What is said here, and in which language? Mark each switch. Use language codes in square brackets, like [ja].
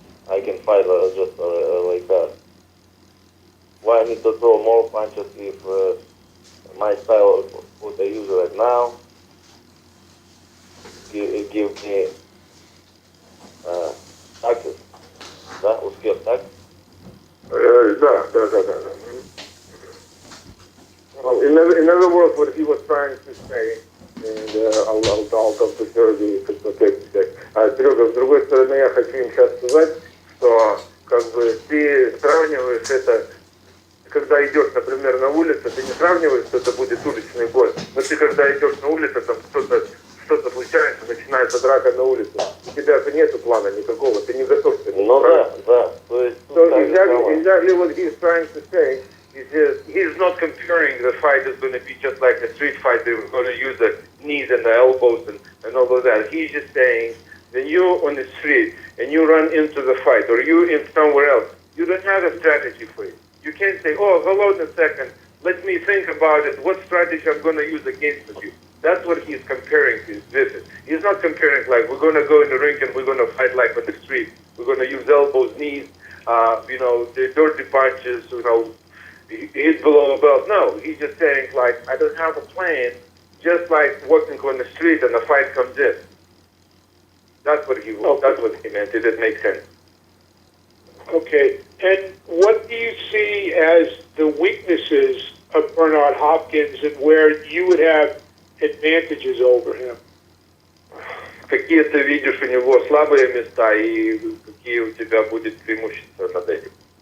[en] I can fight just like that. Why I need to throw more punches if my style, what I use right now, give me taxes. [ru] Да, успех, так? Да. [en] Well, in other words, what he was trying to say, and I'll come to Sergey, if it's okay to say. [ru] Серега, с другой стороны, я хочу им сейчас сказать, что как бы ты сравниваешь это, когда идешь, например, на улице, ты не сравниваешь, что это будет уличный бой, но ты когда идешь на улице, там что-то случается, начинается драка на улице, у тебя же нету плана никакого, ты не готов к этому. Ну да. То есть, [en] so exactly what he's trying to say is just, he's not comparing the fight is going to be just like a street fight, they're going to use the knees and the elbows and all of that. He's just saying, when you're on the street and you run into the fight, or you in somewhere else, you don't have a strategy for it. You can't say, oh, hold on a second, let me think about it, what strategy I'm going to use against you. That's what he's comparing to this. He's not comparing like, we're going to go in the ring and we're going to fight like on the street. We're going to use elbows, knees, the dirty punches, he's below a belt. No, he's just saying, like, I don't have a plan, just like walking on the street and a fight comes in. That's what he meant. It didn't make sense. Okay. And what do you see as the weaknesses of Bernard Hopkins and where you would have advantages over him? [ru] Какие ты видишь у него слабые места и какие у тебя будет преимущества над этим?